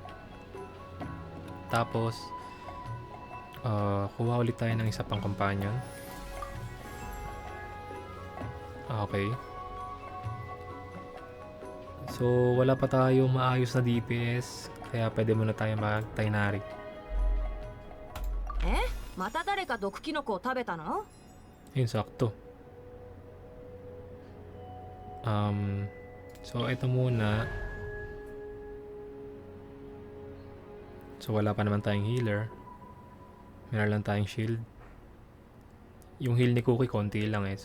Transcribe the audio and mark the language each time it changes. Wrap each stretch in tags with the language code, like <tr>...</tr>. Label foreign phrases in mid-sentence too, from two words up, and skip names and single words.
<tl>Tapos, kuha ulit tayo ng isa pang companion. Okay. So, wala pa tayong maayos na DPS. Kaya pwede muna tayo mag-Tighnari.</tl> <ja>え、また誰か毒キノコを食べたの？</ja> <tl>Ayun, sakto. So ito muna. So wala pa naman tayong healer. Meron lang tayong shield. Yung heal ni Cookie konti lang eh.</tl>